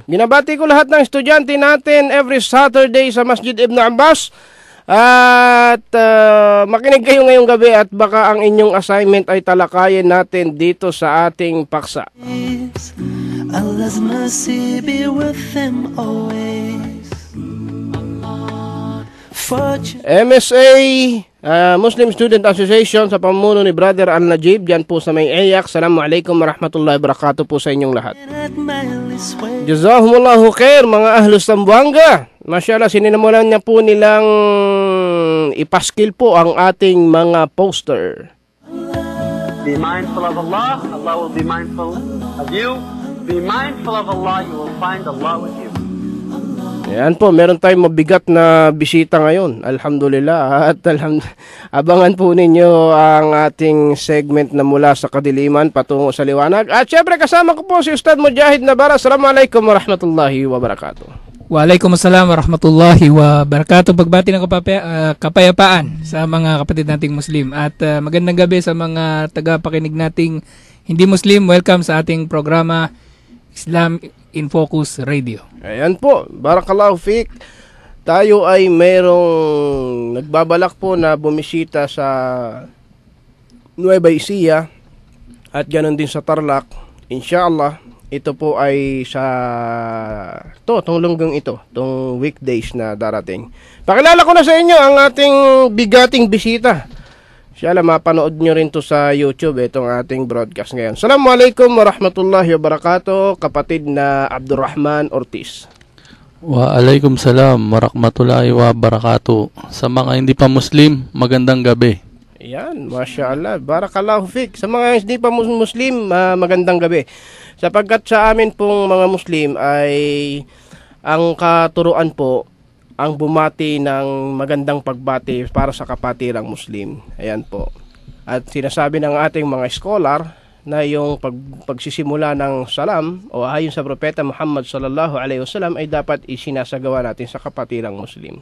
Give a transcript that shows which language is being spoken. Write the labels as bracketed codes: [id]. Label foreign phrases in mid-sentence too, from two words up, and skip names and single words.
[tl] Binabati ko lahat ng estudyante natin [en] every Saturday [tl] sa Masjid Ibn Abbas. At makinig kayo ngayong gabi at baka ang inyong assignment ay talakayin natin dito sa ating paksa. [en] Allah's mercy be with them always. [tl] MSA Muslim Student Association sa pamuno ni Brother Al-Najib, dyan po sa may Ayak. [ar] السلام عليكم ورحمة الله وبركاته [tl] po sa inyong lahat. [ar] جزاهم الله خير [tl] mga Ahlus Zamboanga. Masyaallah, sininamulan niya po nilang ipaskil po ang ating mga poster. [en] Be mindful of Allah, Allah will be mindful of you. Be mindful of Allah, you will find Allah with you. [tl] Ayan po, meron tayong mabigat na bisita ngayon. Alhamdulillah. At abangan po ninyo ang ating segment na mula sa kadiliman patungo sa liwanag. At syempre kasama ko po si Ustad Mujahid Nabara. [ar] السلام عليكم ورحمة الله وبركاته. وعليكم السلام ورحمة الله وبركاته. [tl] Pagbati ng kapayapaan sa mga kapatid nating Muslim. At magandang gabi sa mga tagapakinig nating hindi Muslim. Welcome sa ating programa Islam in Focus Radio. Ayan po, [ar] بارك الله فيك. [tl] Tayo ay mayroong nagbabalak po na bumisita sa Nueva Ecija at ganoon din sa Tarlac. Inshallah, ito po ay sa itong linggang ito, itong weekdays na darating. Pakilala ko na sa inyo ang ating bigating bisita. Inshallah, mapanood nyo rin to sa YouTube, itong ating broadcast ngayon. [ar] السلام عليكم ورحمة الله وبركاته, [tl] kapatid na Abdurrahman Ortiz. [ar] وعليكم السلام ورحمة الله وبركاته. [tl] Sa mga hindi pa Muslim, magandang gabi. Ayan, [ar] ما شاء الله، بارك الله فيك. [tl] Sa mga hindi pa Muslim, magandang gabi. Sapagkat sa amin pong mga Muslim ay ang katuruan po ang bumati ng magandang pagbati para sa kapatirang Muslim. Ayan po. At sinasabi ng ating mga scholar na yung pagsisimula ng salam o ayon sa propeta Muhammad [ar] صلى الله عليه وسلم [tl] ay dapat isinasagawa natin sa kapatirang Muslim.